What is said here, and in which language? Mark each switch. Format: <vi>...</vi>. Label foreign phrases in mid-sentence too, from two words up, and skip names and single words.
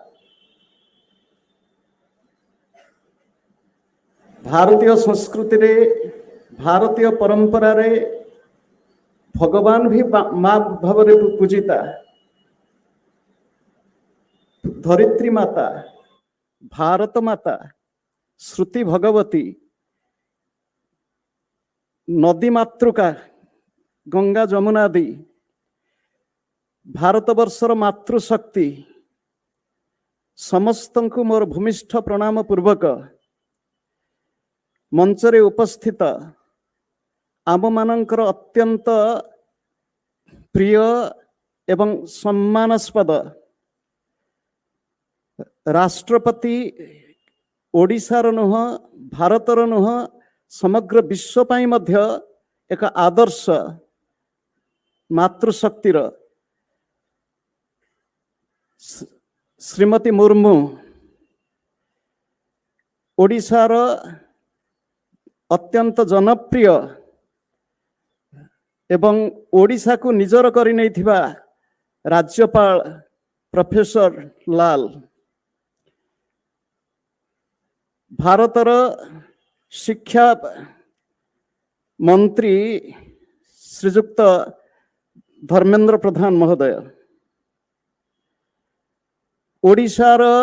<or>भारतीय ସଂସ୍କୃତି ରେ ଭାରତୀୟ ପରମ୍ପରା ରେ ଭଗବାନ ଭୀ ମାଁ ଭାବ ମେଁ ପୂଜିତା ଧରିତ୍ରୀ ମାତା ଭାରତ ମାତା ଶ୍ରୁତି ଭଗବତୀ ନଦୀ ମାତୃକା ଗଙ୍ଗା ଯମୁନା ଦି ଭାରତବର୍ଷର ମାତୃଶକ୍ତି ସମସ୍ତ କୋ ମୋର ଭୂମିଷ୍ଠ ପ୍ରଣାମ ପୂର୍ବକ ମଞ୍ଚରେ ଉପସ୍ଥିତ ଆମ ମାନକର ଅତ୍ୟନ୍ତ ପ୍ରିୟ ଏବଂ ସମ୍ମାନାସ୍ପଦ ରାଷ୍ଟ୍ରପତି ଓଡ଼ିଶାର ନୁହ ଭାରତର ନୁହ ସମଗ୍ର ବିଶ୍ୱ ପାଇ ମଧ୍ୟ ଏକ ଆଦର୍ଶ ମାତୃଶକ୍ତିର ଶ୍ରୀମତୀ ମୁର୍ମୁ ଓଡ଼ିଶାର ଅତ୍ୟନ୍ତ ଜନପ୍ରିୟ ଏବଂ ଓଡ଼ିଶା କୋ ନିଜର କରି ନୈଥିବା ରାଜ୍ୟପାଳ ପ୍ରୋଫେସର ଲାଲ ଭାରତର ଶିକ୍ଷା ମନ୍ତ୍ରୀ ଶ୍ରୀଯୁକ୍ତ ଧର୍ମେନ୍ଦ୍ର ପ୍ରଧାନ ମହୋଦୟ ଓଡ଼ିଶାର</or>